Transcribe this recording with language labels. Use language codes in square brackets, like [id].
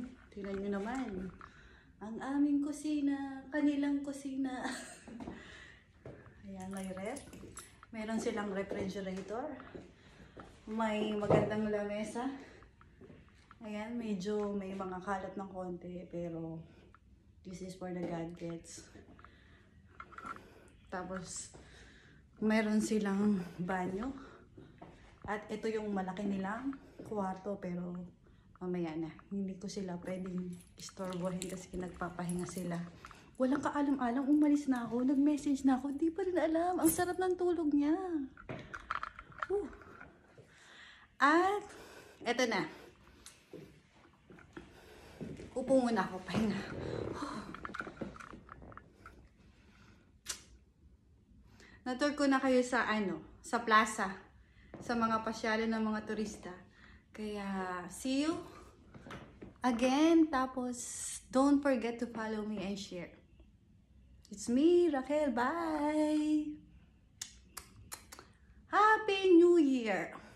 [tl] Tingnan nyo naman. Ang aming kusina. Kanilang kusina. Ayan, may ref. Meron silang refrigerator. May magandang lamesa. Ayan, medyo may mga kalat ng konti. [en] Pero, this is for the gadgets. [tl] Tapos, meron silang banyo. At ito yung malaki nilang kwarto. Pero, mamaya na. Hindi ko sila pwedeng istorbohin kasi nagpapahinga sila. Walang kaalam-alam. Umalis na ako. Nag-message na ako. Di pa rin alam. Ang sarap ng tulog niya. At, eto na. Upo muna ako. Pahinga. Natour ko na kayo sa sa plaza. Sa mga pasyalan ng mga turista. [en] Kaya, see you again. Tapos, don't forget to follow me and share. It's me, Raquel. Bye! Happy New Year!